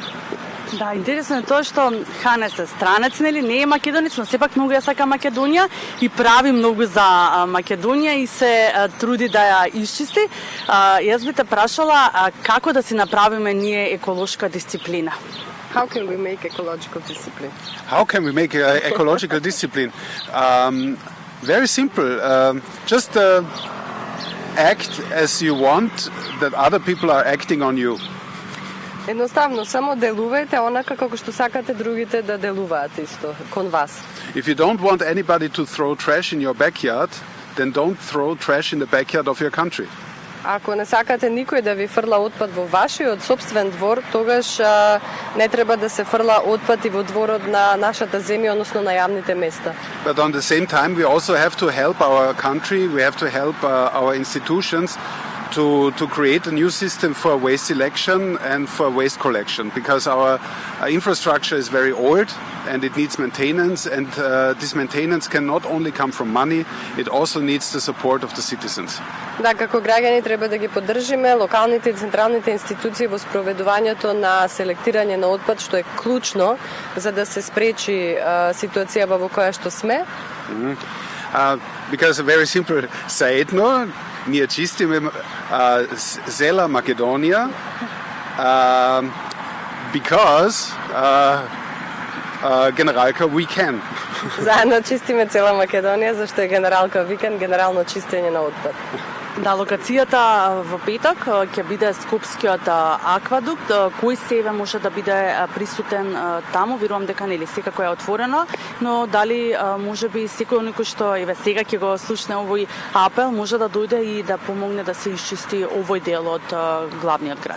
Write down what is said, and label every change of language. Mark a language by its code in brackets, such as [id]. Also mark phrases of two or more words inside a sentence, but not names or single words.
[mk] Да, интересно е тоа што Ханес е странец, нели, не е македонец, но сепак многу ја сака Македонија и прави многу за Македонија и се труди да ја исчисти. Јас би те прашала како да си направиме ние еколошка дисциплина. [en] How can we make ecological discipline? How can we make ecological discipline? Very simple. Just act as you want that other people are acting on you. [mk] Едноставно, само делувајте онака како што сакате другите да делуваат исто кон вас. [en] If you don't want anybody to throw trash in your backyard, then don't throw trash in the backyard of your country. [mk] Ако не сакате никој да ви фрла отпад во вашиот сопствен двор, тогаш не треба да се фрла отпад и во дворот на нашата земја, односно на јавните места. [en] But on the same time, we also have to help our country, we have to help our institutions to create a new system for waste selection and for waste collection, because our infrastructure is very old and it needs maintenance, and this maintenance can not only come from money, it also needs the support of the citizens. [mk] Да, како граѓани треба да ги поддржиме локалните и централните институции во спроведувањето на селектирање на отпад, што е клучно за да се спречи ситуацијава во која што сме. [en] Because a very simple sajedno, [mk] ние чистиме зела Македонија, [en] because Генералка we can. [mk] Заедно чистиме цела Македонија, зашто е Генералка викенд, генерално чистење на отпад. Да, локацијата во петок ќе биде Скопскиот аквадукт. Кој себе може да биде присутен таму? Верувам дека нели секако е отворено, но дали може би секој оној кој што еве сега ќе го слушне овој апел може да дојде и да помогне да се исчисти овој дел од главниот град?